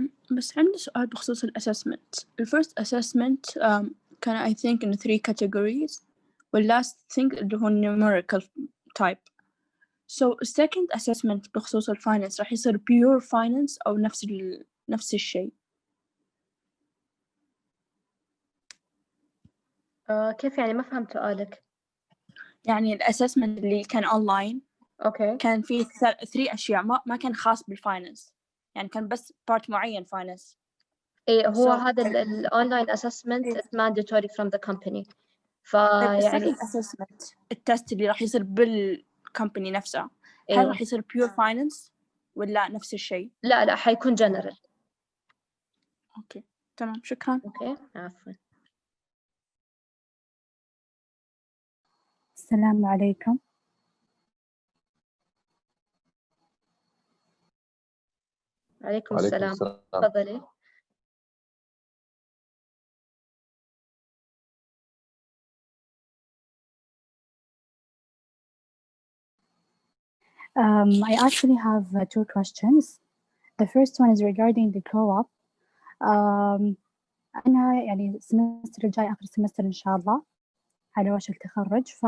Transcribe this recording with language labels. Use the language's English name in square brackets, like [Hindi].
[Arabic] بس عندي سؤال بخصوص الأسسمنت. [English] The first assessment [Arabic] كان [English] I think in 3 categories. The last thing [Arabic] اللي هو [English] numerical type. So second assessment [Arabic] بخصوص الفاينانس راح يصير [English] pure finance [Arabic] أو نفس الشيء. كيف يعني؟ ما فهمت سؤالك. يعني الأسسمنت اللي كان أونلاين أوكي. كان فيه 3 أشياء ما كان خاص بالفاينانس، يعني كان بس [English] part [Arabic] معين فاينانس. إيه هو هذا الأونلاين [English] assessment is mandatory from the company. [Arabic] فيعني [English] second assessment [Arabic] التست اللي راح يصير بالكمباني نفسها، إيه. هل راح يصير [English] pure finance [Arabic] ولا نفس الشيء؟ لا حيكون general. أوكي تمام شكرا. أوكي عفوا. السلام عليكم. عليكم السلام. تفضلي. [English] I actually have 2 questions. The first one is regarding the co-op. [Arabic] أنا يعني السمستر الجاي آخر سمستر إن شاء الله على وشك التخرج.